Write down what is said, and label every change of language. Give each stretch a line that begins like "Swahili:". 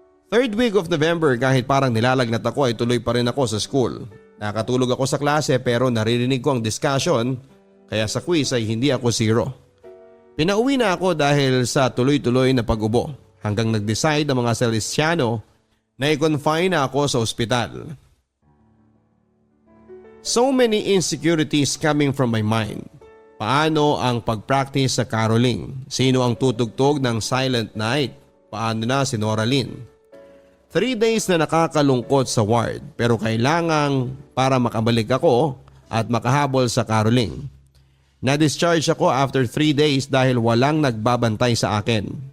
English: 3rd week of November
Filipino: kahit parang nilalagnat ako ay tuloy pa rin ako sa school. Nakatulog ako sa klase pero naririnig ko ang discussion kaya sa quiz ay hindi ako 0. Pinauwi na ako dahil sa tuloy-tuloy na pag-ubo hanggang nag-decide ang mga Salesiano na i-confine na ako sa ospital.
English: So many insecurities coming from my mind.
Filipino: Paano ang pag-practice sa caroling? Sino ang tutugtog ng Silent Night? Paano na si Nora Lynn? 3 days na nakakalungkot sa ward pero kailangang para makabalik ako at makahabol sa caroling. Na-discharge ako after 3 days dahil walang nagbabantay sa akin.